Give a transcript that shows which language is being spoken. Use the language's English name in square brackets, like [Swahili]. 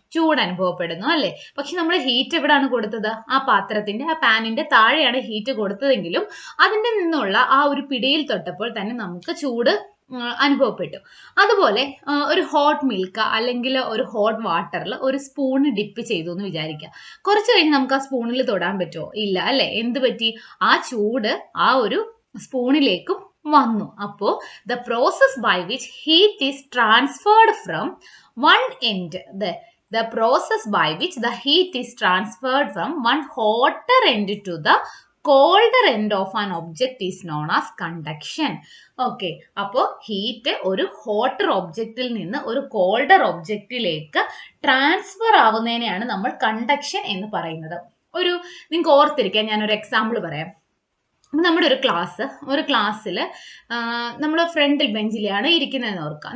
[Malayalam] ചൂട് അനുഭവപ്പെടുന്നു അല്ലേ? പക്ഷെ നമ്മൾ ഹീറ്റ് എവിടെയാണ് കൊടുത്തത്? ആ പാത്രത്തിന്റെ, ആ പാനിന്റെ താഴെയാണ് ഹീറ്റ് കൊടുത്തതെങ്കിലും അതിന്റെ നിന്നുള്ള ആ ഒരു പിടിയിൽ തൊട്ടപ്പോൾ തന്നെ നമുക്ക് ചൂട് അനുഭവപ്പെട്ടു. അതുപോലെ ഒരു ഹോട്ട് മിൽക്ക് അല്ലെങ്കിൽ ഒരു ഹോട്ട് വാട്ടറിൽ ഒരു സ്പൂൺ ഡിപ്പ് ചെയ്തു എന്ന് വിചാരിക്കുക. കുറച്ച് കഴിഞ്ഞ് നമുക്ക് ആ സ്പൂണിൽ തൊടാൻ പറ്റുമോ? ഇല്ല അല്ലേ? എന്ത് പറ്റി? ആ ചൂട് ആ ഒരു സ്പൂണിലേക്കും വന്നു. [English] അപ്പോൾ the process by which heat is transferred from one end the process by which the heat is transferred from one hotter end to the colder end of an object is known as conduction. Okay. [Malayalam] അപ്പോൾ heat ഒരു hotter ഒബ്ജക്റ്റിൽ നിന്ന് ഒരു colder ഒബ്ജക്റ്റിലേക്ക് transfer ആവുന്നതിനെയാണ് നമ്മൾ conduction എന്ന് പറയുന്നത്. നിങ്ങൾക്ക് ഓർത്തിരിക്കാൻ ഞാനൊരു എക്സാമ്പിൾ പറയാം. നമ്മുടെ ഒരു ക്ലാസ്സിൽ നമ്മൾ ഫ്രണ്ടിൽ ബെഞ്ചിലാണ് ഇരിക്കുന്നതെന്ന് ഓർക്കുക.